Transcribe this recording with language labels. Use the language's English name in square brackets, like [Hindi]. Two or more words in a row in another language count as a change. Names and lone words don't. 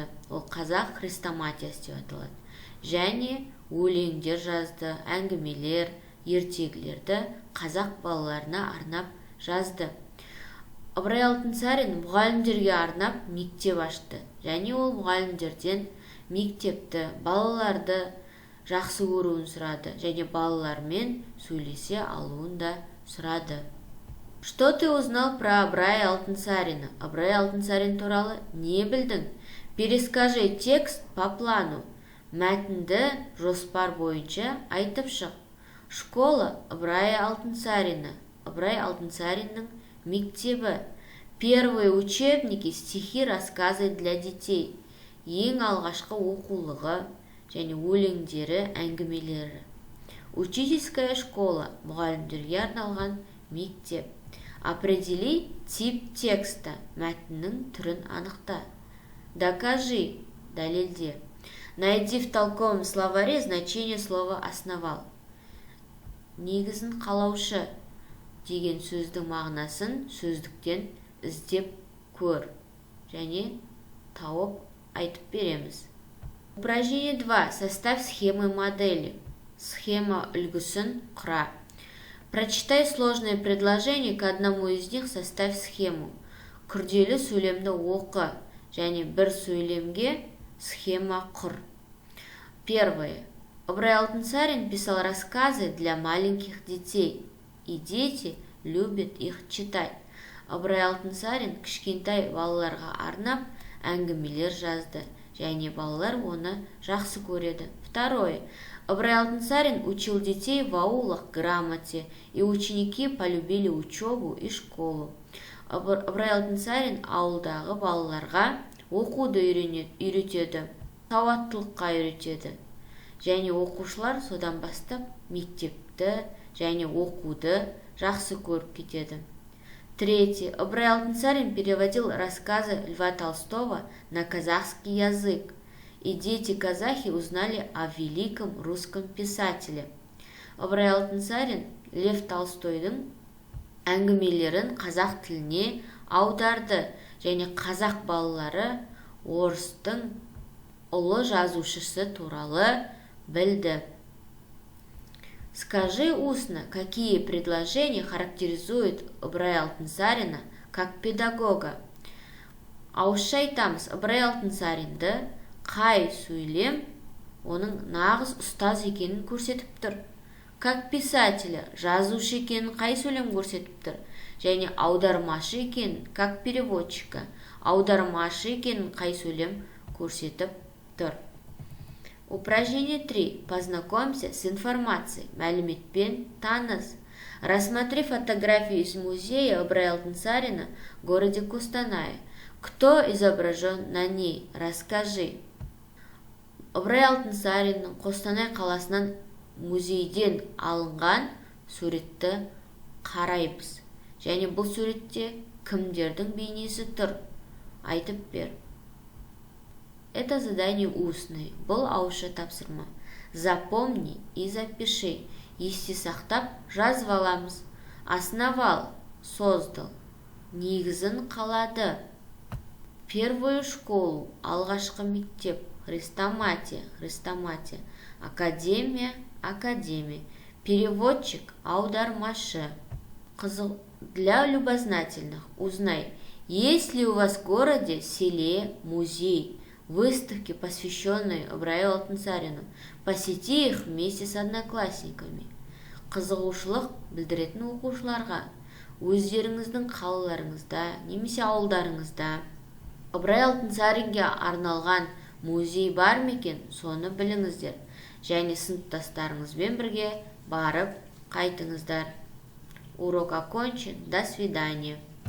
[Kazakh] Ол қазақ хрестоматиясы деп аталады. Және өлеңдер жазды, әңгімелер, ертегілерді қазақ балаларына арнап жазды. Ыбырай Алтынсарин мұғалімдерге арнап мектеп ашты. Және ол мұғалімдерден мектепті, балаларды жақсы көруін сұрады. Және балалармен сөйлесе алуын да сұрады. [Russian] Что ты узнал про Ыбырая Алтынсарина? [Kazakh] Ыбырай Алтынсарин туралы не білдің? [Russian] Перескажи текст по плану. [Kazakh] Мәтінді жоспар бойынша айтып шық. [Russian] Школа Ыбырая Алтынсарина. [Kazakh] Ыбырай Алтынсариннің мектебі. [Russian] Первые учебники, стихи, рассказы для детей. [Kazakh] Ең алғашқы оқулығы және өлеңдері, әңгімелері. [Russian] Учительская школа, [Kazakh] мұғалімдерге арналған мектеп. [Russian] Определи тип текста, [Kazakh] мәтіннің түрін анықта. [Russian] Докажи, дәлелде. Найди в толковом словаре значение слова «основал». [Kazakh] Негізін қалаушы деген сөздің мағынасын сөздіктен іздеп көр және тауып айтып береміз. [Russian] Упражнение 2. Составь схемы модели. [Kazakh] Схема үлгісін құра. [Russian] Прочитай сложные предложения, к одному из них составь схему. [Kazakh] Күрделі сөйлемді оқы және бір сөйлемге схема құр. [Russian] Первое. Ыбырай Алтынсарин писал рассказы для маленьких детей. И дети любят их читать. [Kazakh] Ыбырай Алтынсарин кішкентай балаларға арнап әңгімелер жазды, және балалар оны жақсы көреді. [Russian] Второе. Ыбырай Алтынсарин учил детей в аулах грамоте, и ученики полюбили учебу и школу. [Kazakh] Ыбырай Алтынсарин ауылдағы балаларға оқуды үйретеді, сауаттылыққа үйретеді. Және оқушылар содан бастап мектепті және оқуды жақсы көріп кетеді. [Russian] Третье. Ыбырай Алтынсарин переводил рассказы Льва Толстого на казахский язык, и дети-казахи узнали о великом русском писателе. [Kazakh] Ыбырай Алтынсарин Лев Толстойдың әңгімелерін қазақ тіліне аударды, және қазақ балалары орыстың ұлы жазушысы туралы білді. [Russian] Скажи устно, какие предложения характеризуют Ыбырай Алтынсарина как педагога. [Kazakh] Ауызша айтамыз, Ыбырай Алтынсаринді қай сөйлем оның нағыз ұстаз екенін көрсетіп тұр. [Russian] Как писателя, [Kazakh] жазушы екенін қай сөйлем көрсетіп тұр. Және аудармашы екенін, [Russian] как переводчика, [Kazakh] аудармашы екенін қай сөйлем көрсетіп тұр. [Russian] Упражнение 3. Познакомься с информацией. [Kazakh] Мәліметпен таныс. [Russian] Рассмотри фотографию из музея Ыбырай Алтынсарина в городе Костанае. Кто изображен на ней? Расскажи. [Kazakh] Ыбырай Алтынсариннің Қостанай қаласынан музейден алынған суретті қараймыз. Және бұл суретте кімдердің бейнесі тұр? Айтып бер. [Russian] Это задание устное. [Kazakh] Бұл ауызша тапсырма. [Russian] Запомни и запиши. [Kazakh] Есте сақтап жазып аламыз. [Russian] Основал, создал. [Kazakh] Негізін қалады. [Russian] Первую школу, [Kazakh] алғашқы мектеп, хрестоматия, академия, переводчик, аудармашы. [Russian] Для любознательных узнай, есть ли у вас в городе, селе музей, выставки, посвященные Ыбырай Алтынсарину. Посети их вместе с одноклассниками. [Kazakh] Қызығушылық білдіретін оқушыларға өздеріңіздің қалаларыңызда немесе ауылдарыңызда Ыбырай Алтынсаринге арналған музей бар ма екен, соны біліңіздер. Және сыныптастарыңызбен бірге барып қайтыңыздар. [Russian] Урок окончен. До свидания.